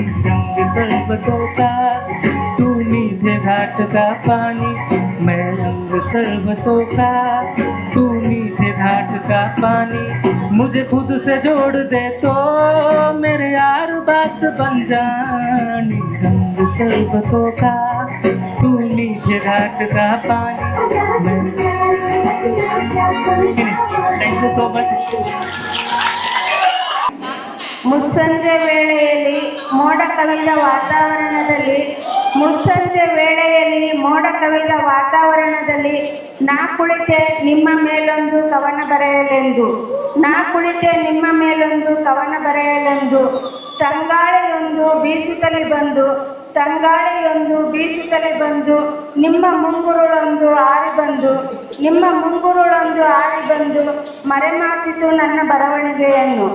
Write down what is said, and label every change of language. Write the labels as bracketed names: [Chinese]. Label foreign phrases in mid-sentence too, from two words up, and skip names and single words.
[Hindi] रंग शरबतों का, तू मीठे घाट का पानी, मैं रंग शरबतों का, तू मीठे घाट का पानी, मुझे खुद से जोड़ दे तो मेरे यार बात बन जानी। रंग शरबतों का, तू मीठे घाट का पानी। [English] thank you so much. [Kannada] ಮುಸ್ಸಂಜೆ ವೇಳೆಯಲ್ಲಿ ಮೋಡ ಕವಿದ ವಾತಾವರಣದಲ್ಲಿ ನಾ ಕುಳಿತೆ ನಿಮ್ಮ ಮೇಲೊಂದು ಕವನ ಬರೆಯಲೆಂದು ತಂಗಾಳಿಯೊಂದು ಬೀಸುತ್ತಲೇ ಬಂದು ನಿಮ್ಮ ಮುಂಗುರುಳೊಂದು ಆರಿ ಬಂದು ಮರೆಮಾಚಿತು ನನ್ನ ಬರವಣಿಗೆಯನ್ನು.